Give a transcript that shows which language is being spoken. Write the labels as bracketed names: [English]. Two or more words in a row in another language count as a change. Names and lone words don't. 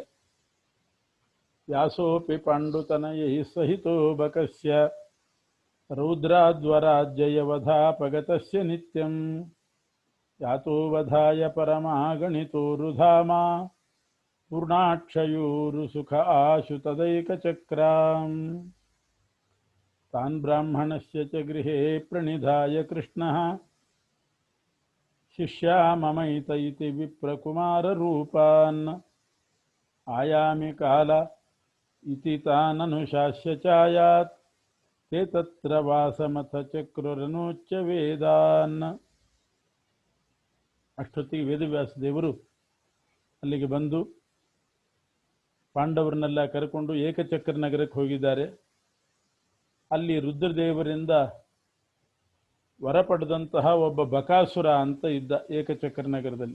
[Sanskrit] ವ್ಯಾಸೋಪಿ ಪಾಂಡುತನಯೈ ಸಹಿತೋ ಬಕಸ್ಯ ರೌದ್ರಾದ್ವರಾಜ್ಯಯವಧಾಪಗತಸ್ಯ ನಿತ್ಯಂ ಯಾತೋ ವಧಾಯ ಪರಮಾಗಣಿತೋರುಧಾಮ ಪೂರ್ಣಾಕ್ಷಯೂರು ಸುಖ ಆಶು ತದೈಕಚಕ್ರಾಂ ತಾನ್ ಬ್ರಾಹ್ಮಣಸ್ಯ ಚ ಗೃಹೇ ಪ್ರಣಿಧಾಯ ಕೃಷ್ಣಃ ಶಿಷ್ಯಾ ಮಮೈತ ಇತಿ ವಿಪ್ರಕುಮಾರರೂಪಾನ್ ಆಯಾಮಿ ಕಾಲ ಇತಿ ತಾನನುಶಾಸ್ಯ ಚಾಯಾತ್ ತೇ ತತ್ರ ವಾಸಮಥ ಚಕ್ರುರನೋಚ್ಚ ವೇದಾನ್. [Kannada] ಅಷ್ಟೊತ್ತಿಗೆ ವೇದವ್ಯಾಸ ದೇವರು ಅಲ್ಲಿಗೆ ಬಂದು ಪಾಂಡವರನ್ನೆಲ್ಲ ಕರೆಕೊಂಡು ಏಕಚಕ್ರ ನಗರಕ್ಕೆ ಹೋಗಿದ್ದಾರೆ. ಅಲ್ಲಿ ರುದ್ರದೇವರಿಂದ ವರ ಪಡೆದಂತಹ ಒಬ್ಬ ಬಕಾಸುರ ಅಂತ ಇದ್ದ ಏಕಚಕ್ರ ನಗರದಲ್ಲಿ.